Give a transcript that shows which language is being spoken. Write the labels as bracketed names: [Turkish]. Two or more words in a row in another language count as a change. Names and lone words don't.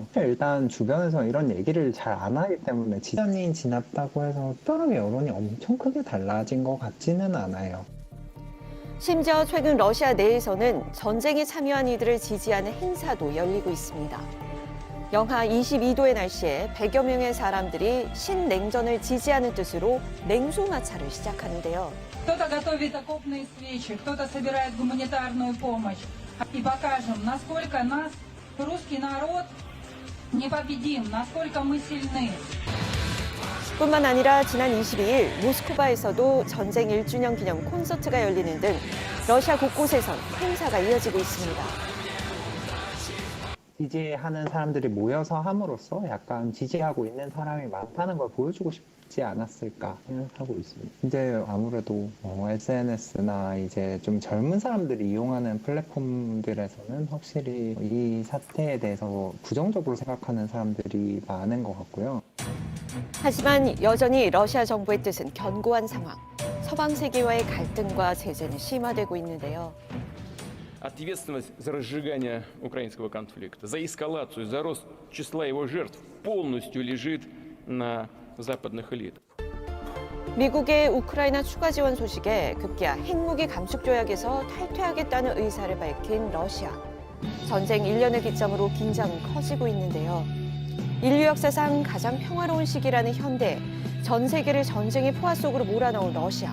[Korean] 일단 주변에서 이런 얘기를 잘 안 하기 때문에 시간이 지났다고 해서 특별하게 여론이 엄청 크게 달라진 것 같지는 않아요. 심지어 최근 러시아 내에서는 전쟁에 참여한 이들을 지지하는 행사도 열리고 있습니다. 영하 22도의 날씨에 100여 명의 사람들이 신냉전을 지지하는 뜻으로 냉수 마차를 시작하는데요. [Russian] Кто-то готовит окопные свечи, кто-то собирает гуманитарную помощь. И покажем, насколько нас, русский народ, непобедим, насколько мы сильны. [Korean] 뿐만 아니라 지난 22일 모스크바에서도 전쟁 1주년 기념 콘서트가 열리는 등 러시아 곳곳에선 행사가 이어지고 있습니다. 지지하는 사람들이 모여서 함으로써 약간 지지하고 있는 사람이 많다는 걸 보여주고 싶지 않았을까 생각하고 있습니다. 이제 아무래도 SNS나 이제 좀 젊은 사람들이 이용하는 플랫폼들에서는 확실히 이 사태에 대해서 부정적으로 생각하는 사람들이 많은 것 같고요. 하지만 여전히 러시아 정부의 뜻은 견고한 상황. 서방 세계와의 갈등과 제재는 심화되고 있는데요. [Russian] Ответственность за разжигание украинского конфликта, за эскалацию, за рост числа его жертв полностью лежит на западных элитах. [Korean] 미국의 우크라이나 추가 지원 소식에 급기야 핵무기 감축 조약에서 탈퇴하겠다는 의사를 밝힌 러시아. 전쟁 1년을 기점으로 긴장은 커지고 있는데요. 인류 역사상 가장 평화로운 시기라는 현대, 전 세계를 전쟁의 포화 속으로 몰아넣은 러시아.